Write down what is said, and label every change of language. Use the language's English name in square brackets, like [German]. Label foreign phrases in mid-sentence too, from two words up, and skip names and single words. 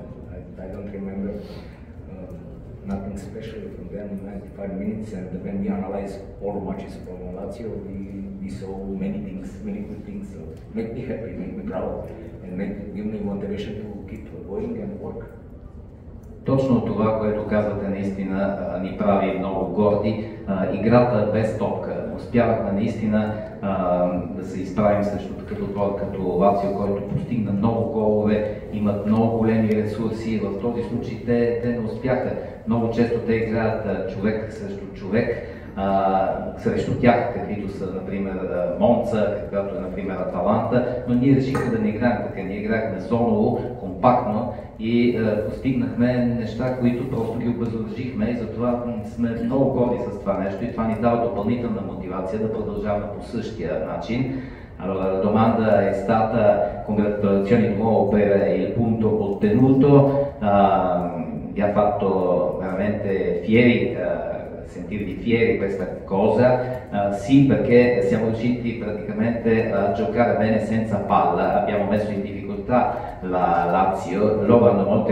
[English] I don't remember nothing special from them in 95 minutes, and when we analyze all matches from Lazio, we saw many things, many good things. So make me happy, make me proud, and give me motivation to keep going and work. [Bulgarian] Точно това, което казвате, наистина ни прави много горди. Играта без топка. Успявахме наистина да се изправим срещу такъв отбор като Лацио, който постигна много голове, имат много големи ресурси. В този случай те не успяха. Много често те играят човек срещу човек, срещу тях, каквито са, например, Монца, каквато е, например, Аталанта, но ние решихме да не играем така. Ние играхме зоново, компактно и постигнахме неща, които просто ги обезоръжихме, и затова сме много горди с това нещо и това ни dava допълнителна мотивация да продължаваме по същия начин. [Italian] Allora, la domanda è stata: congratulazioni di nuovo per il punto ottenuto, vi ha fatto veramente fieri, sentirvi fieri questa cosa. Sì, perché siamo riusciti praticamente a giocare bene senza palla, abbiamo messo in difficoltà la Lazio, loro hanno molte